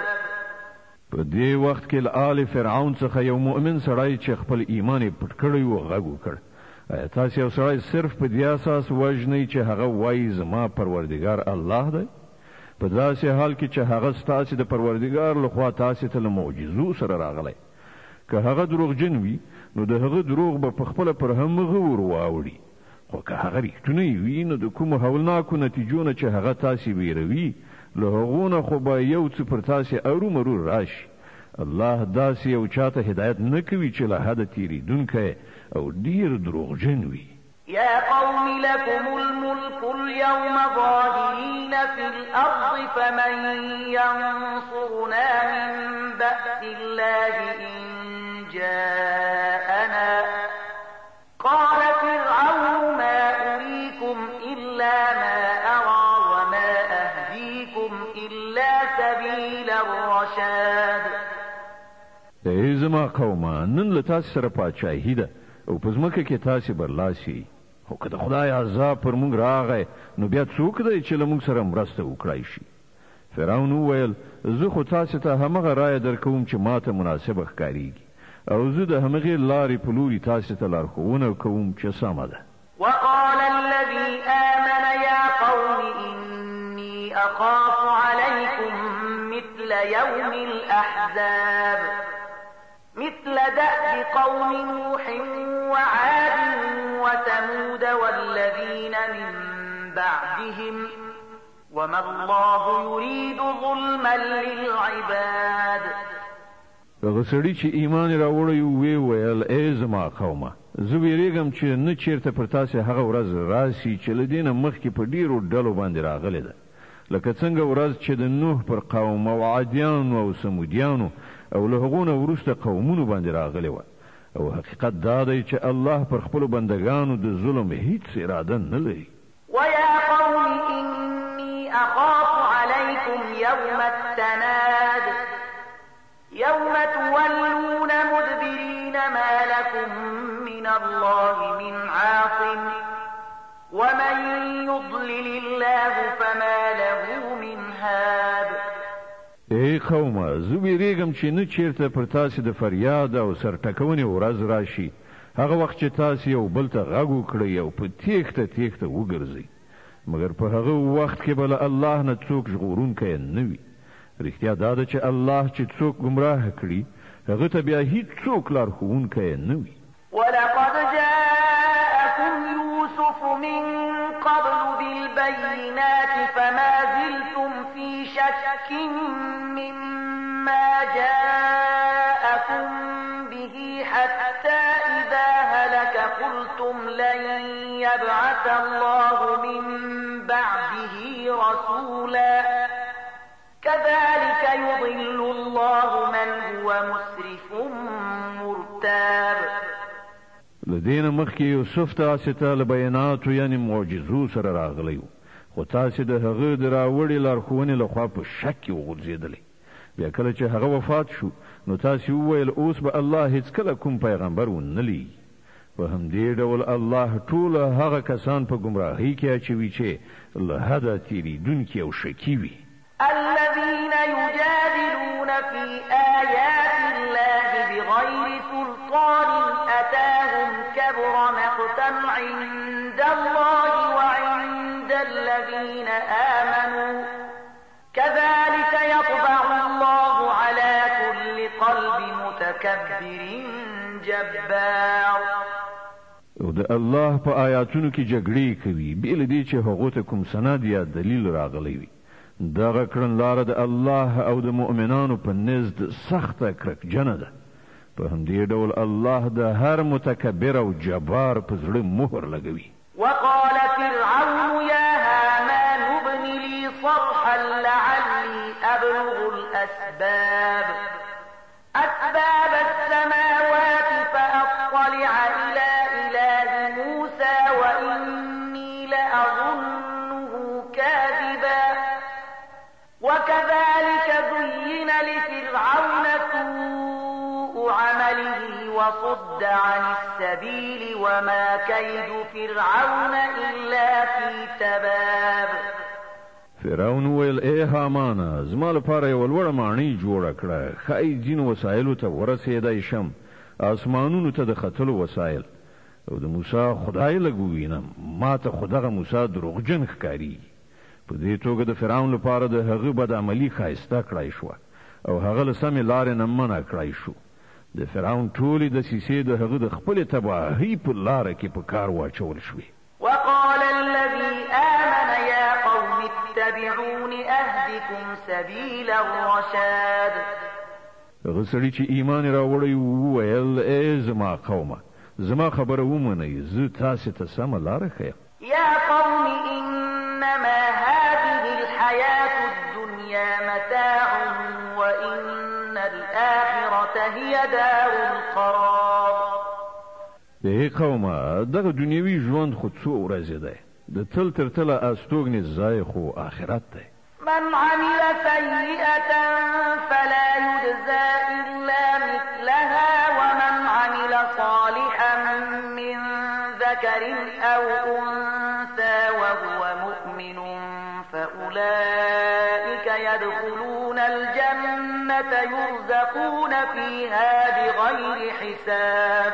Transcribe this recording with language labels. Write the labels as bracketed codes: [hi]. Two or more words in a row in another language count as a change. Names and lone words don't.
[ps] په دې وخت کې له آل فرعون څخه یو مؤمن سړی چې خپل ایمان یې پټ کړی و غږ وکړ تاسو یو سړی صرف په دې اساس وژنئ چې هغه وایي زما پروردګار الله دی؟ په داسې حال کې چې هغه ستاسو د پروردګار لخوا تاسو ته له معجزو سره راغلی. که هغه دروغجن وي نو د هغه دروغ به په خپل پر همغه ور واوړي، خو که هغه رښتونی وي نو د کوم هولناکو نتیجو نه چې هغه تاسو ویروي له هغونه خو به یو څه پر تاسو ارومرو راشي. الله داسې یو چاته هدایت نه کوي چې له حده تیریدونکی او ډیر دروغجن وي. [ar] يا قوم لكم الملك اليوم ظاهرين في الأرض فمن ينصرنا من بأس الله إن جاءنا قال فرعون ما أريكم إلا ما أرى وما أهديكم إلا سبيل الرشاد. [ps] ای زما قومه، نن له تاسو سره پاچاهي ده او په ځمکه کې تاسو برلاسي، خو که د خدای عذاب پر موږ راغی نو بیا څوک دی چې له موږ سره مرسته وکړای شي؟ فرعون وویل زه خو تاسو ته همغه رایه درکوم چې ماته مناسبه ښکاریږي او زه د همغې لارې په لوري تاسو ته لارښوونه کوم چې سمه ده. [ar] وقال الذي آمن يا قوم إني أخاف عليكم مثل يوم الأحزاب مثل دأب قوم نوح وعاد وثمود والذين من بعدهم وما الله يريد ظلما للعباد. [ps] هغه سړي چې ایمان راوړی وی ویل ای زما قومه، زه ویریږم چې نه چیرته پر تاسو هغه ورځ راسي چې له دې نه مخکې په ډیرو ډلو باندې راغلې ده، لکه څنګه ورځ چې د نوح پر قوم او عادیانو او سمودیانو او له هغو نه وروسته قومونو باندې راغلې وه. او حقیقت دا دی چې الله پر خپلو بندګانو د ظلم هیڅ اراده نه لري. [ar] ويا قوم إني أخاف عليكم يوم التناد يوم تولون مدبرين ما لكم من الله من عاصم ومن يضلل الله فما له من هاد. [ps] ای قومه، زه ویریږم چې نه چیرته پر تاسو د فریاد او سرټکونې ورځ راشي، هغه وخت چې تاسو یو بل ته غږ وکړئ او په تیښته وګرځئ، مګر په هغه وخت کې به له الله نه څوک ژغورونکی نه وي. رښتیا دا ده چې الله چې څوک ګمراه کړي هغه ته بیا هیڅ څوک لارښوونکی نه وي. [ar] ولقد جاءكم يوسف من قبل بالبينات فما زلتم في شك مما جاءكم به حتى إذا هلك قلتم لن يبعث الله من بعده رسولا كذلك يضل الله من هو مسرف مرتاب. [ps] لدین مخکې یوسف تاسو ته له بیاناتو یعنی معجزو سره راغلی و، خو تاسو د هغه د راوړې لارښوونې لخوا په شک کې وغورځېدلی. بیا کله چې هغه وفات شو نو تاسو وویل اوس به الله هیڅکله کوم پیغمبر ونه لیږي. په همدې ډول الله ټول هغه کسان په ګمراهۍ کې اچوي چې له حده تیریدونکي او شکي وي. [ar] الذين يجادلون في آيات الله بغير سلطان أتاهم كبر مقتا عند الله وعند الذين آمنوا كذلك يطبع الله على كل قلب متكبر جبار. [ps] او د الله په آیاتونو کې جګړې کوي بیل دې چې هغه ته کوم سند یا دلیل راغلی وي. دغه کړنلاره د الله او د مؤمنانو په نزد سخته کرکجنه ده. په همدې ډول الله د هر متکبر او جبار په زړه مهر لګوي. [ar] وقال فرعون يا هامان ابن لي صرحا لعلي أبلغ أسباب السماوات فأطلع إلى إله موسى وإني لأظنه كاذبا وكذلك زين لفرعون سوء عمله وصد عن السبيل وما كيد فرعون إلا في تباب. [ps] فرعون ویل ای هامان، زما لپاره یو لوړه ماڼۍ جوړه کړه، ښایي ځینو وسایلو ته ورسېدی شم، اسمانونو ته د ختلو وسایل، او د موسی خدای لږ ووینم، ما ته خو دغه موسی دروغجن ښکاري. په دې توګه د فرعون لپاره د هغه بد عملی ښایسته کړای شو او هغه له سمې لارې نه منع کړای شو. د فرعون ټولې دسیسې د هغه د خپلې تباهۍ په لاره کې په کار واچول شوې. [ar] وقال الذي آمن يا قوم اتبعون أهدكم سبيل الرشاد. [ps] هغه سړي چې ایمان راوړی وویل ای زما قومه زما خبره ومنئ زه تاسې ته سمه لاره ښیم. [ar] يا قوم إنما هذه الحياة الدنيا متاع وإن الآخرة هي دار القرار. [ps] ای قومه دغه دنیوي ژوند خو څو ورځې دی د تل تر تله استوګنې ځای خو آخرت دی. [ar] من عمل سيئة فلا يجزى إلا مثلها ومن عمل صالحا من ذكر أو أنثى وهو مؤمن فأولئك يدخلون الجنة يرزقون فيها بغير حساب.